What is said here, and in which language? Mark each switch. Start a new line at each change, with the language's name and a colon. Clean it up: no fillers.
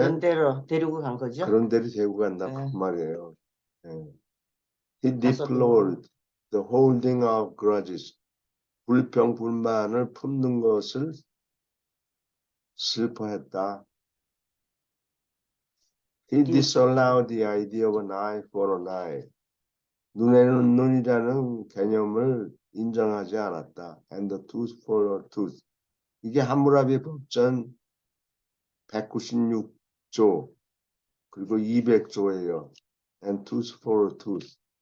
Korean: 그런 데로 데리고 간 거죠. 그런 데를 데리고 간다 그 말이에요. 예.
English: He deplored the holding of grudges.
Korean: 불평 불만을 품는 것을 슬퍼했다.
English: He disallowed the idea of an eye for an eye.
Korean: 눈에는 눈이라는 개념을 인정하지 않았다.
English: And a tooth for a tooth.
Korean: 이게 함무라비 법전 196조 그리고 200조예요.
English: And tooth for a tooth.